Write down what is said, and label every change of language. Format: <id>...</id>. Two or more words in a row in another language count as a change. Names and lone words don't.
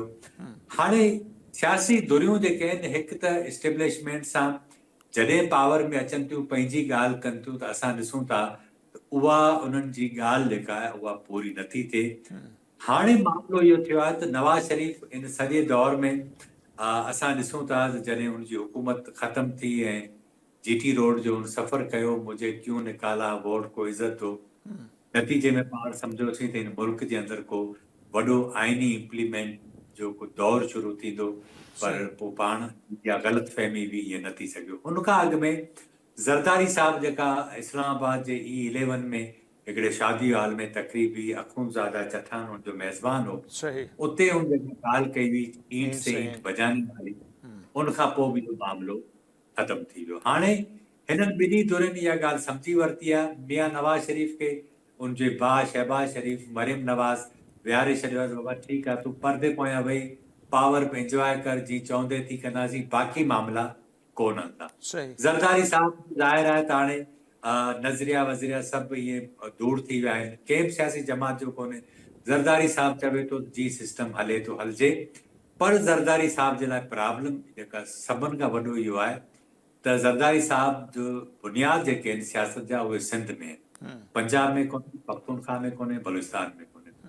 <sd>हाणे सियासी दुरियूं जेके आहिनि, हिकु त इस्टेब्लिशमेंट सां जॾहिं पावर में अचनि थियूं पंहिंजी ॻाल्हि कनि थियूं त असां ॾिसूं था त उहा उन्हनि जी ॻाल्हि जेका आहे उहा पूरी नथी थिए। हाणे मामिलो इहो थियो आहे त नवाज़ शरीफ़ इन सॼे दौर में असां ॾिसूं था त जॾहिं उनजी हुकूमत ख़तम थी ऐं GT रोड जो सफ़र कयो,</sd> <ur>مجھے کیوں نکالا ووٹ کو عزت ہو,</ur> <sd>नतीजे में पाण सम्झोसीं त हिन मुल्क जे अंदरि को वॾो आइनी इम्प्लीमेंट जो को दौर शुरू थींदो, पर पोइ पाण इहा ग़लति फहमी बि इहे न थी सघियो। उनखां अॻु में ज़रदारी साहब जेका इस्लामाबाद जे E11 में हिकिड़े शादी हाल में तकरीबी अखुंज़ादा चठान उनजो मेज़बान हो, उते हुन जेका ॻाल्हि कई हुई</sd> <ur>اینٹ سے اینٹ بجانی والی,</ur> <sd>उनखां पोइ बि इहो मामिलो ख़तमु थी वियो। हाणे हिननि ॿिन्ही धुरियुनि इहा ॻाल्हि सम्झी वरिती आहे। मियां नवाज़ शरीफ़ खे उनजे भाउ शहबाज शरीफ़ मरियम नवाज़ विहारे छॾियो आहे, बाबा ठीकु आहे, तूं परदे पोयां वेही पावर पे इंजॉय कर, जीअं चवंदे थी कंदासीं, बाक़ी मामला कोन हलंदा। ज़रदारी साहब ज़ाहिर आहे त हाणे नज़रिया वज़रिया सभु इहे दूर थी विया आहिनि, कंहिं बि सियासी जमात जो कोन्हे। ज़रदारी साहब चवे थो जी सिस्टम हले थो हलिजे, पर ज़रदारी साहब जे लाइ प्रॉब्लम जेका सभिनि खां वॾो इहो आहे त ज़रदारी साहब जो बुनियाद जेके आहिनि सियासत जा उहे सिंध में आहिनि, पंजाब में कोन्हे, पख्तूनख्वा में कोन्हे, बलूचिस्तान में कोन्हे।</sd>